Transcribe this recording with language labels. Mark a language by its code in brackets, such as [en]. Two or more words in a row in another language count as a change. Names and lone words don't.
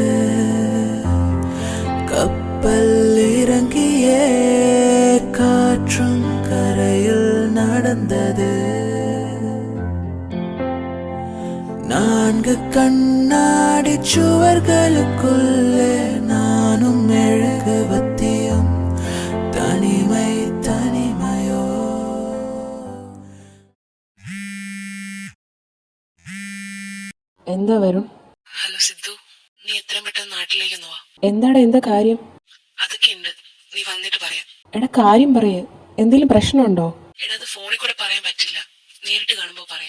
[ta] கப்பல் இறங்கியே காற்றும் கரையில் நடந்தது. நான்கு கண்ணாடி சுவர்களுக்குள்ளே நானும் மெழுகுவத்தியும், தனிமை தனிமையோ. [ml] എന്താ വരും? ഹലോ സിദ്ധു, നീ എത്രയും പെട്ടെന്ന് നാട്ടിലേക്ക് വാ. എന്താ കാര്യം? അതൊക്കെ ഉണ്ട്, നീ വന്നിട്ട് പറയാം. എടാ, കാര്യം പറയേ. എന്തെങ്കിലും പ്രശ്നമുണ്ടോ? എടാ, അത് ഫോണിൽ കൂടെ പറയാൻ പറ്റില്ല, നേരിട്ട് കാണുമ്പോ പറയാം.